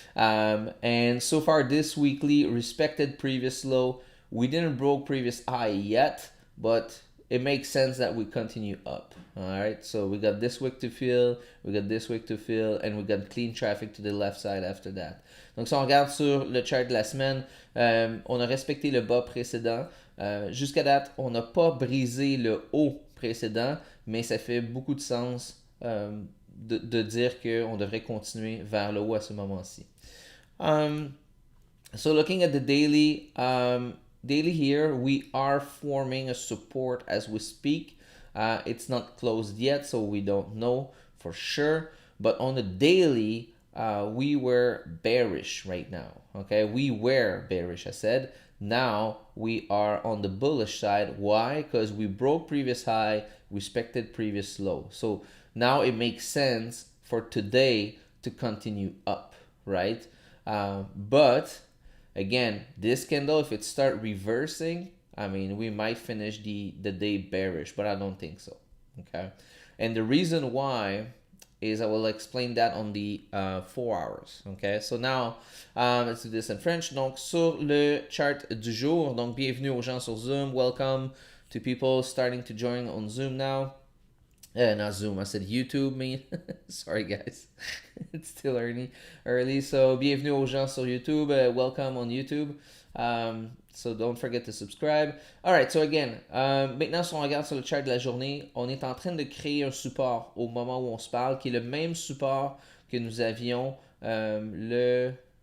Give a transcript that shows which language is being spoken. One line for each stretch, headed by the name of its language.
English: And so far this weekly respected previous low. We didn't broke previous high yet, but it makes sense that we continue up. All right, so we got this wick to fill, we got this wick to fill, and we got clean traffic to the left side after that.
French: Donc si on regarde sur le chart de la semaine, on a respecté le bas précédent. Jusqu'à date, on n'a pas brisé le haut précédent, mais ça fait beaucoup de sens de dire qu'on devrait continuer vers le haut à ce moment-ci.
English: So looking at the daily, here, we are forming a support as we speak. It's not closed yet, so we don't know for sure. But on the daily, we were bearish right now. Okay, we were bearish, I said. Now we are on the bullish side. Why? Because we broke previous high, respected previous low. So now it makes sense for today to continue up, right? But again, this candle, if it start reversing, I mean, we might finish the day bearish, but I don't think so. Okay. And the reason why is I will explain that on the 4 hours. Okay. So now, let's do this in French.
French: Donc, sur le chart du jour, donc bienvenue aux gens sur Zoom.
English: Welcome to people starting to join on Zoom now. Not Zoom, I said YouTube, man. Sorry, guys. It's still early. So,
French: bienvenue aux gens sur YouTube.
English: Welcome on YouTube. So, don't forget to subscribe. Alright, so again,
French: maintenant, si on regarde sur le chart de la journée, on est en train de créer un support au moment où on se parle, qui est le même support que nous avions Ouais.